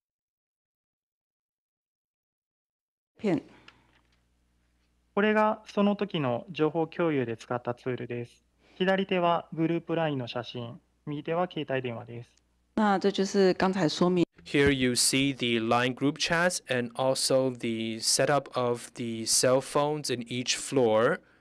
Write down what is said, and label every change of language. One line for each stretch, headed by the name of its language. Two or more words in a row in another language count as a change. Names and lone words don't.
Japanese: これがその時の情報共有で使ったツールです。左手はグループ LINE の写真、右手は携帯電話です。
Chinese: 那这就是刚才说明。
English: Here you see the Line group chats and also the setup of the cell phones in each floor.